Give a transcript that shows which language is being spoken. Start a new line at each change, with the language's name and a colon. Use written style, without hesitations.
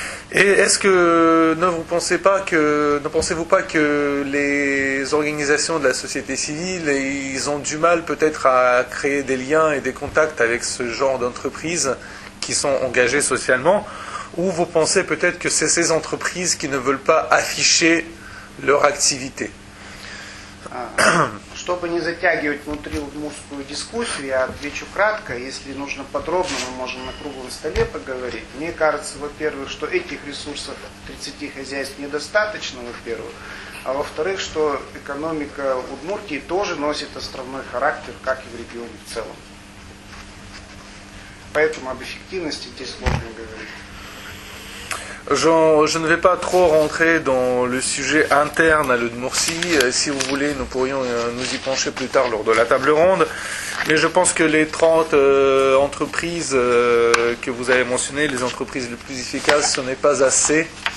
French: Et est-ce que ne pensez-vous pas que les organisations de la société civile, ils ont du mal peut-être à créer des liens et des contacts avec ce genre d'entreprises qui sont engagées socialement, ou vous pensez peut-être que c'est ces entreprises qui ne veulent pas afficher leur activité?
Russian: Чтобы не затягивать внутри удмуртскую дискуссию, я отвечу кратко. Если нужно подробно, мы можем на круглом столе поговорить. Мне кажется, во-первых, что этих ресурсов 30 хозяйств недостаточно, во-первых. А во-вторых, что экономика Удмуртии тоже носит островной характер, как и в регионе в целом. Поэтому об эффективности здесь сложно говорить.
French: Je ne vais pas trop rentrer dans le sujet interne à l'Udmurtie. Si vous voulez, nous pourrions nous y pencher plus tard lors de la table ronde. Mais je pense que les 30 entreprises que vous avez mentionnées, les entreprises les plus efficaces, ce n'est pas assez